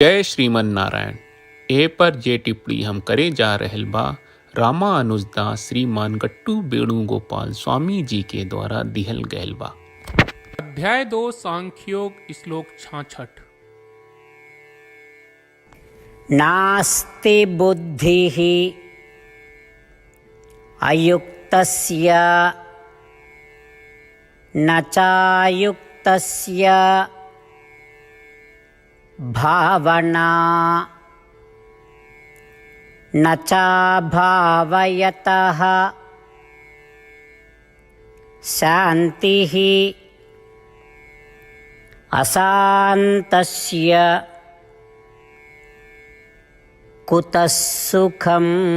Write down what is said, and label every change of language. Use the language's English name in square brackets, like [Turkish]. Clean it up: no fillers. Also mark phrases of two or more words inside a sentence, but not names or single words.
[Bhojpuri] जय श्रीमन नारायण। ए पर जे टिप्पणी हम करे जा रहल बा रामानुजदास श्रीमान गट्टू वेणुगोपाल स्वामी जी के द्वारा दिहल गयल बा। अध्याय 2 सांख्योग श्लोक 66। [Sanskrit] नास्ति बुद्धिः अयुक्तस्य न चायुक्तस्य भावना न चाभावयतः शान्तिः अशान्तस्य कुतः सुखम्।